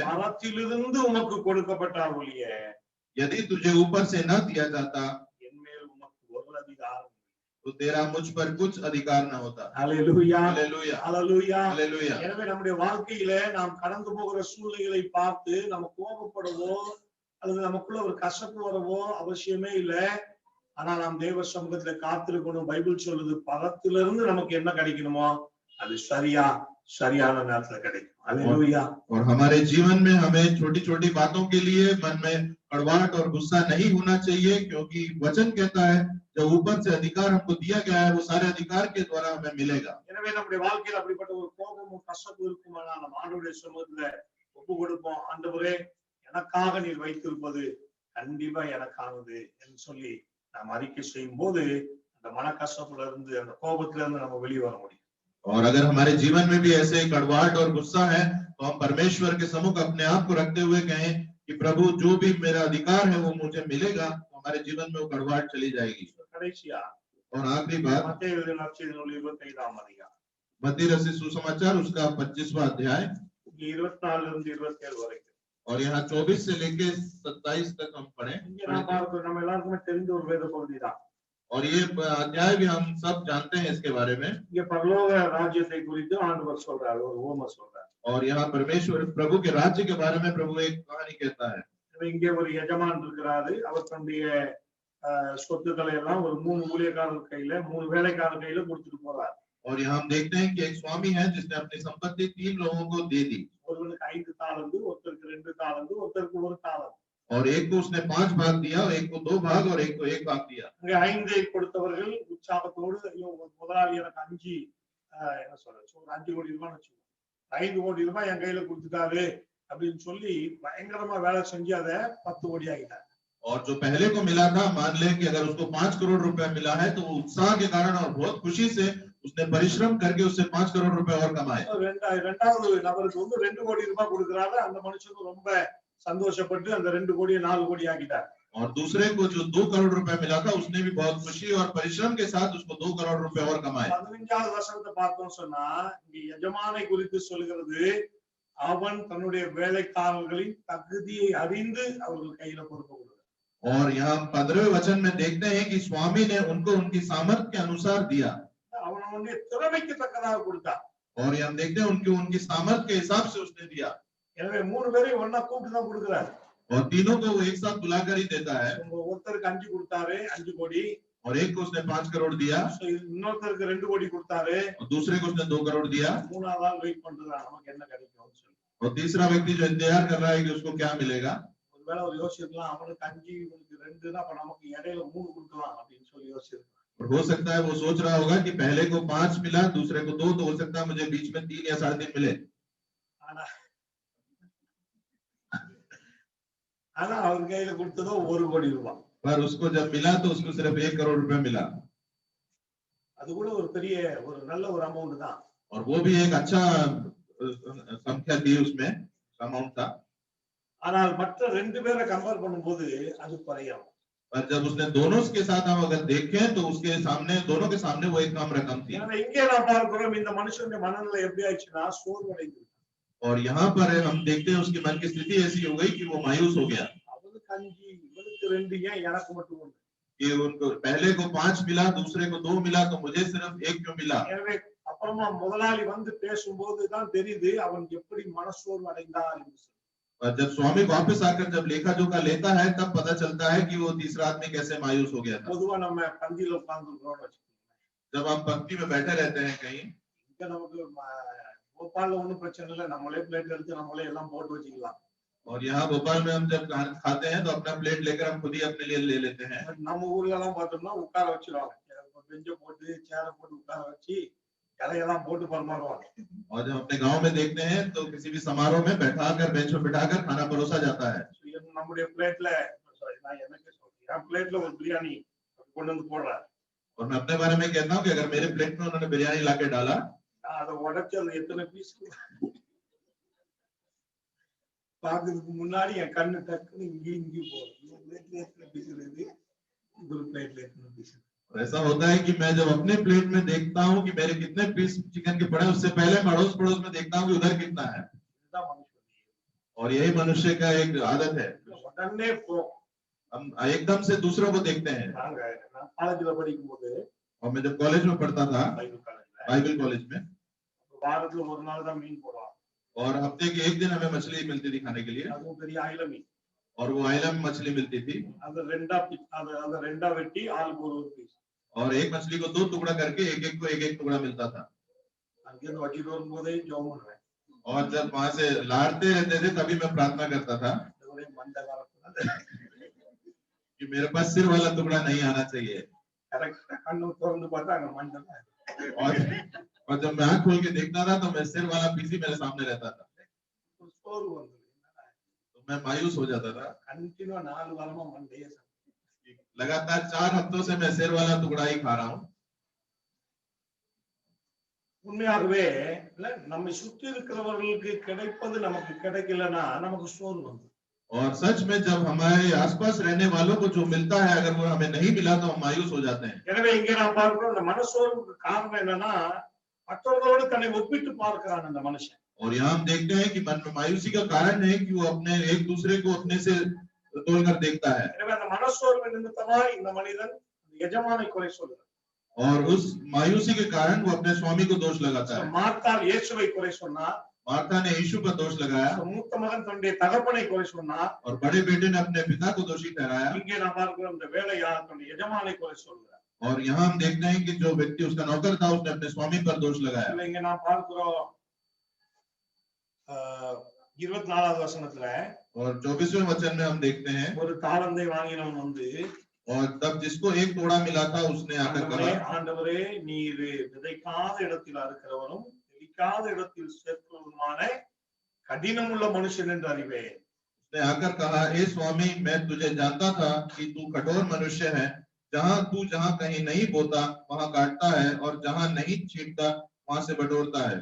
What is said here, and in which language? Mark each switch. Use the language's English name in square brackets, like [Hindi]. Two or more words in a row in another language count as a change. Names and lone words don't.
[Tamil] மரத்திலிருந்து உமக்கு கொடுக்கப்பட்டால் ஒழிய [Hindi] यदि तुझे ऊपर से न दिया जाता [Tamil] என் மேல் உமக்கு ஒரு அதிகாரம் [Hindi] तो तेरा मुझ पर कुछ अधिकार न होता। [Tamil] அல்லேலூயா [Hindi] हालेलुया [Tamil] அல்லேலூயா। [Hindi] हालेलुया। [Tamil] எனவே நம்முடைய வாழ்க்கையில நாம் கடந்து போகிற சூழ்நிலைகளை பார்த்து நம்ம கோபப்படவோ அல்லது நமக்குள்ள ஒரு கசப்பு வரவோ அவசியமே இல்லை। ஆனா நாம் தேவ சமூகத்துல காத்திருக்கணும்। பைபிள் சொல்லுது, பரத்திலிருந்து நமக்கு என்ன கிடைக்கணுமோ அது சரியான நேரத்துல கிடைக்கும்। அல்லேலூயா। [Hindi] और हमारे जीवन में हमें छोटी छोटी बातों के लिए मन में कड़वाहट और गुस्सा नहीं होना चाहिए, क्योंकि वचन कहता है जब ऊपर से अधिकार हमको दिया गया है वो सारे अधिकार के द्वारा हमें मिलेगा। [Tamil] எனவே நம்முடைய வாழ்க்கையில் அப்படிப்பட்ட ஒரு கோபமும் கசப்பு இருக்குமானா நம்ம ஆண்டவருடைய சமூகத்துல ஒப்பு கொடுப்போம்। ஆண்டவரே, எனக்காக நீர் வைத்திருப்பது கண்டிப்பா எனக்கானது என்று சொல்லி நாம் அறிக்கை செய்யும் போது அந்த மனக்கசப்புல இருந்து அந்த கோபத்துல இருந்து நம்ம வெளியே வர முடியும்। [Hindi] और अगर हमारे जीवन में भी ऐसे कड़वाहट और गुस्सा है तो हम परमेश्वर के सम्मुख अपने आप को रखते हुए कहें कि प्रभु जो भी मेरा अधिकार है वो मुझे मिलेगा, तो हमारे जीवन में वो कड़वाहट चली जाएगी। [Tamil] கடைசியா [Hindi] और आखिरी बात, [Tamil] மத்தேயு எழுதின நற்செய்தி நூல் 25ஆம் அதிகாரம் [Hindi] मत्ती रचित सुसमाचार उसका 25वां अध्याय [Tamil] 24 இருந்து 27 வரைக்கும்। [Hindi] और यहाँ 24 से लेके 27 तक हम पढ़ें। [Tamil] இங்க நான் பார்க்கிறோம், நம்ம எல்லாருக்குமே தெரிந்த ஒரு வேத பகுதி தான்। [Hindi] और ये अध्याय भी हम सब जानते हैं इसके बारे में। [Tamil] இங்க பரலோக ராஜ்யத்தை குறித்து ஆண்டவர் சொல்றாரு, ஒரு உவமை சொல்றாரு। [Hindi] और यहाँ परमेश्वर प्रभु के राज्य के बारे में प्रभु एक कहानी कहता है। [Tamil] இங்கே ஒரு எஜமான் இருக்கிறாரு, அவர் தன்னுடைய சொத்துக்களை எல்லாம் ஒரு 3 ஊழியக்காரர் கையில 3 வேலைக்காரர் கையில கொடுத்துட்டு போறாரு। [Hindi] और यहाँ हम देखते हैं कि एक स्वामी है जिसने अपनी संपत्ति 3 लोगों को दे दी। [Tamil] ஒருவனுக்கு 5 தாலந்து, ஒருத்தருக்கு 2 தாலந்து, ஒருத்தருக்கு 1 தாலந்து। [Hindi] और एक को उसने 5 भाग दिया और एक को 2 भाग और एक को 1 भाग दिया। [Tamil] அங்கே 5 கொடுத்தவர்கள் உற்சாகத்தோடு ஐயோ முதலாளி எனக்கு 5 என்ன சொல்றது ஒரு 5 கோடி ரூபாய் வச்சுக்கோங்க 5 கோடி ரூபாய் என் கையில கொடுத்துட்டாரு அப்படின்னு சொல்லி பயங்கரமா வேலை செஞ்சு அதை 10 கோடி ஆகிட்டார். [Hindi] और जो पहले को मिला था मान ले कि अगर उसको 5 करोड़ रुपए मिला है तो उत्साह के कारण और बहुत खुशी से उसने परिश्रम करके उससे 5 करोड़ रुपए और कमाए। [Tamil] இரண்டாவது நபருக்கு வந்து 2 கோடி ரூபாய் கொடுக்கறாரு அந்த மனுஷனும் ரொம்ப சந்தோஷப்பட்டு அந்த 2 கோடியை 4 கோடி ஆக்கிட்டார். [Hindi] और दूसरे को जो 2 करोड़ रुपए मिला था उसने भी बहुत खुशी और परिश्रम के साथ उसको 2 करोड़ रुपए और कमाए। [Tamil] 15வது வசனத்தை பார்த்தோம் சொன்னா இங்க எஜமானை குறித்து சொல்கிறது அவன் தன்னுடைய வேலைக்காரர்களின் தகுதியை அறிந்து அவர்கள் கையில கொடுக்க கொடுத்தார். [Hindi] और यहाँ 15वें वचन में देखते हैं कि स्वामी ने उनको उनकी सामर्थ्य के अनुसार दिया। [Tamil] அவனுடைய திறமைக்கு தக்கதாக கொடுத்தார். [Hindi] और हम देखते हैं उनकी उनकी सामर्थ्य के हिसाब से उसने दिया। [Tamil] எனவே 3 பேரையும் ஒண்ணா கூப்பிட்டு தான் கொடுக்கிறார். [Hindi] और तीनों को वो एक साथ बुलाकर ही देता है। [Tamil] ஒருத்தருக்கு 5 கொடுத்தாரு 5 கோடி [Hindi] और एक को उसने 5 करोड़ दिया। [Tamil] இன்னொருத்தருக்கு 2 கோடி கொடுத்தாரு [Hindi] और दूसरे को उसने 2 करोड़ दिया। [Tamil] மூணாவது ஆள் வெயிட் பண்றான் நமக்கு என்ன கிடைக்கும்னு சொல்லி. [Hindi] और तीसरा व्यक्ति जो इंतजार कर रहा है कि उसको क्या मिलेगा। [Tamil] ஒருவேளை ஒரு யோசிக்கலாம் அவனுக்கு 5 இவனுக்கு 2னா அப்ப நமக்கு இடையில 3 கொடுக்கலாம் அப்படின்னு சொல்லி யோசிக்கலாம். [Hindi] और हो सकता है वो सोच रहा होगा कि पहले को 5 मिला दूसरे को 2 तो हो सकता है मुझे बीच में 3 या 3.5 मिले। [Tamil] ஆனா அவர் கையில கொடுத்ததோ 1 கோடி ரூபாய். [Hindi] पर उसको जब मिला तो उसको सिर्फ 1 करोड़ रुपए मिला। [Tamil] அது கூட ஒரு பெரிய ஒரு நல்ல ஒரு அமௌண்ட் தான். [Hindi] और वो भी एक अच्छा संख्या थी उसमें अमाउंट था। [Tamil] ஆனால் மற்ற 2 பேரை கம்பேர் பண்ணும்போது அது குறையும். [Hindi] पर जब उसने दोनों के साथ हम अगर देखें तो उसके सामने दोनों के सामने वो एक कम रकम थी। [Tamil] எனவே இங்கே நான் பார்க்கிறோம் இந்த மனுஷனுடைய மனநிலை எப்படி ஆயிடுச்சுனா சோர்வடைந்து. [Hindi] और यहाँ पर हम देखते हैं उसके मन की स्थिति ऐसी हो गई कि वो मायूस हो गया। [Tamil] அவனுக்கு 5 இவனுக்கு 2 ஏன் எனக்கு மட்டும் 1? [Hindi] कि उनको पहले को 5 मिला दूसरे को 2 मिला तो मुझे सिर्फ 1 क्यों मिला। [Tamil] எனவே அப்புறமா முதலாளி வந்து பேசும்போது தான் தெரியுது அவன் எப்படி மனசோர்வு அடைந்தார் என்று. [Hindi] और जब स्वामी वापस आकर जब लेखा जोखा लेता है तब पता चलता है कि वो तीसरा आदमी कैसे मायूस हो गया था। [Tamil] பொதுவா நம்ம பந்தியில உட்கார்ந்துறோம்னு வெச்சுக்கோங்க. [Hindi] जब आप पंक्ति में बैठे रहते हैं कहीं [Tamil] இங்க நமக்கு भोपाल ஒண்ணும் பிரச்சனை இல்ல நம்மளே பிளேட் எடுத்து நம்மளே எல்லாம் போட்டு வச்சுக்கலாம். [Hindi] और यहाँ भोपाल में हम जब खाते हैं तो अपना प्लेट लेकर हम खुद ही अपने लिए ले लेते हैं। [Tamil] நம்ம ஊர்ல எல்லாம் பார்த்தோம்னா உட்கார வச்சிருவாங்க. பெஞ்ச போட்டு சேர போட்டு உட்கார வச்சு இலையெல்லாம் போட்டு பரிமாறுவாங்க. [Hindi] और जब अपने गांव में देखते हैं तो किसी भी समारोह में बैठाकर बेंच पर बिठाकर खाना परोसा जाता है। [Tamil] நம்முடைய பிளேட்ல நான் எனக்கு சொல்றேன் பிளேட்ல ஒரு பிரியாணி கொண்டு வந்து போடுறாரு. [Hindi] और मैं अपने बारे में कहता हूँ कि अगर मेरे प्लेट में उन्होंने बिरयानी लाके डाला [Tamil] அதை உடைச்சு அது எத்தனை பீஸ் பாக்குறதுக்கு முன்னாடி என் கண்ணு டக்குன்னு இங்கி போகும். பிளேட்ல எத்தனை பீஸ் இருக்கு ஒரு பிளேட்ல எத்தனை பீஸ். [Hindi] ऐसा होता है कि मैं जब अपने प्लेट में देखता हूँ कि मेरे कितने पीस चिकन के पड़े उससे पहले अड़ोस पड़ोस में देखता हूँ कि उधर कितना है। और यही मनुष्य का एक आदत है हम एकदम से दूसरों को देखते हैं। [Tamil] காலேஜ்ல படிக்கும் போது [Hindi] और मैं जब कॉलेज में पढ़ता था बाइबल कॉलेज में [Tamil] வாரத்துல ஒரு நாள் தான் மீன் போடுவாங்க. [Hindi] और हफ्ते के एक दिन हमें मछली मिलती थी खाने के लिए। [Tamil] அதுவும் பெரிய ஆயில மீன். [Hindi] और वो आइलम मछली मिलती थी। [Tamil] அது ரெண்டா வெட்டி ஆளுக்கு ஒரு பீஸ். [Hindi] और एक मछली को 2 टुकड़ा करके एक एक को एक एक टुकड़ा मिलता था। [Tamil] அங்கே வட்டிட்டு வரும்போதே ஜெபம் பண்ணுவேன். [Hindi] और जब वहां से लाड़ते रहते थे तभी मैं प्रार्थना करता था कि मेरे पास सिर वाला टुकड़ा नहीं आना चाहिए। और जब मैं आँख खोल के देखता था तो मैं सिर वाला पीस ही मेरे सामने रहता था तो मैं मायूस हो जाता था। लगातार 4 हफ्तों से मैं सिर वाला टुकड़ा ही खा रहा हूँ। [Tamil] உண்மையாகவே நம்மை சுற்றி இருக்கிறவர்களுக்கு கிடைப்பது நமக்கு கிடைக்கலனா நமக்கு சோர்வு வந்து. [Hindi] और सच में जब हमारे आसपास रहने वालों को जो मिलता है अगर वो हमें नहीं मिला तो हम मायूस हो जाते हैं। [Tamil] எனவே இங்க நான் பார்க்கிறோம் இந்த மனசோர்வுக்கு காரணம் என்னன்னா மற்றவர்களோடு தன்னை ஒப்பிட்டு பார்க்கிறான் அந்த மனுஷன். [Hindi] और यहाँ हम देखते हैं कि मन में मायूसी का कारण है कि वो अपने एक दूसरे को अपने से तोलकर देखता है। [Tamil] எனவே அந்த மனசோர்வு நிமித்தமாய் இந்த மனிதன் எஜமானை குறை சொல்கிறான்। [Hindi] और उस मायूसी के कारण वो अपने स्वामी को दोष लगाता है। [Tamil] மார்த்தா இயேசுவை குறை சொன்னார்। [Hindi] मार्था ने यीशु पर दोष लगाया। [Tamil] மூத்த மகன் தன்னுடைய தகப்பனை குறை சொன்னார்। [Hindi] और बड़े बेटे ने अपने पिता को दोषी ठहराया। [Tamil] இங்கே நான் பார்க்கிறோம் இந்த வேலையாள் தன்னுடைய எஜமானை குறை சொல்கிறார்। [Hindi] और यहाँ हम देखते हैं कि जो व्यक्ति उसका नौकर था उसने अपने स्वामी पर दोष लगाया। [Tamil] இங்கே நான் பார்க்கிறோம் 24வது வசனத்துல [Hindi] और 24वें वचन में हम देखते हैं, [Tamil] ஒரு தாளந்தை வாங்கினவன் வந்து, [Hindi] और तब जिसको एक तोड़ा मिला था उसने आकर [Tamil] ஆண்டவரே [Hindi] कहा, [Tamil] ஆண்டவரே நீர் விதைக்காத இடத்தில் அறுக்கிறவனும் தெளிக்காத இடத்தில் சேர்க்கிறவனுமான கடினமுள்ள மனுஷன் என்று அறிவேன். [Hindi] उसने आकर कहा, हे स्वामी, मैं तुझे जानता था कि तू कठोर मनुष्य है, जहां कहीं नहीं बोता वहां काटता है, और जहां नहीं छींटता वहां से बटोरता है।